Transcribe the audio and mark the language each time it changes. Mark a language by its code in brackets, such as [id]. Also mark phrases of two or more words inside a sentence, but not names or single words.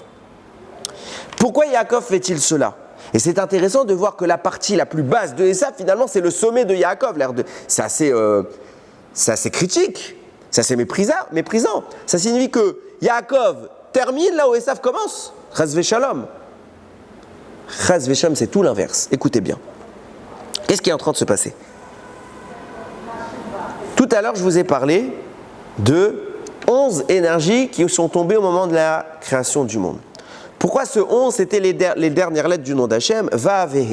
[fr] Pourquoi Yaakov fait-il cela? Et c'est intéressant de voir que la partie la plus basse de Ésav, finalement, c'est le sommet de Yaakov. C'est assez critique, c'est assez méprisant. Ça signifie que Yaakov termine là où Ésav commence. [he] חס ושלום חס ושלום, [fr] c'est tout l'inverse. Écoutez bien. Qu'est-ce qui est en train de se passer? Tout à l'heure, je vous ai parlé de 11 énergies qui sont tombées au moment de la création du monde. Pourquoi ce 11, c'était les dernières lettres du nom d'Hachem, Vavehe?